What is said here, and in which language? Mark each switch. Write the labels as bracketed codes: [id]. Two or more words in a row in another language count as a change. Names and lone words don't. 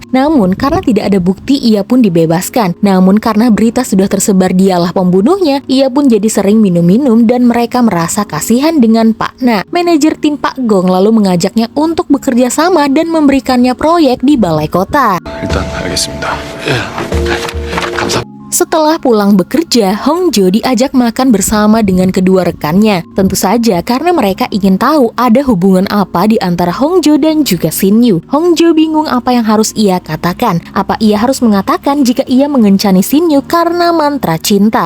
[id] Namun karena tidak ada bukti, ia pun dibebaskan. Namun karena berita sudah tersebar dialah pembunuhnya, ia pun jadi sering minum-minum dan mereka merasa kasihan dengan Pak Na. Manajer tim Pak Gong lalu mengajaknya untuk bekerja sama dan memberikannya proyek di balai kota. [ko] 일단 알겠습니다. 감사. [id] Setelah pulang bekerja, Hongjo diajak makan bersama dengan kedua rekannya. Tentu saja karena mereka ingin tahu ada hubungan apa di antara Hongjo dan juga Shin-yu. Hongjo bingung apa yang harus ia katakan. Apa ia harus mengatakan jika ia mengencani Shin-yu karena mantra cinta?